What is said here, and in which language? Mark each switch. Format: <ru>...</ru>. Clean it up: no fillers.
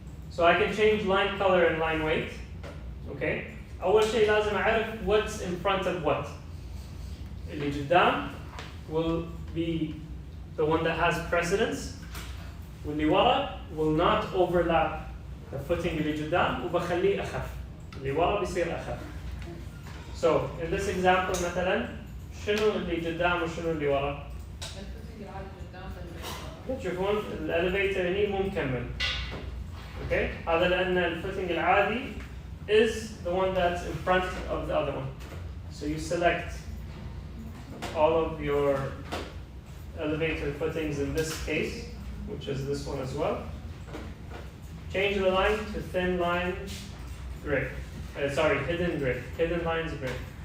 <en>So I can change line color and line weight. Okay.</en> <ar>أول شيء لازم أعرف</ar> <en>what's in front of what.</en> <ar>اللي قدام</ar> <en>will be the one that has precedence.</en> <ar>واللي ورا</ar> <en>will not overlap the footing</en> <ar>اللي قدام وبخليه أخف. اللي ورا بيصير أخف.</ar> <en>So in this example</en> <ar>مثلا شنو اللي قدام وشنو اللي ورا؟ الفوتنج العالي قدام تشوفون الاليفيتر هني مو مكمل.</ar> <en>Okay.</en> <ar>هذا لأن الفوتنج العادي</ar> <en>is the one that's in front of the other one. So you select all of your elevator footings in this case, which is this one as well. Change the line to thin line gray. Hidden gray. Hidden lines gray.</en>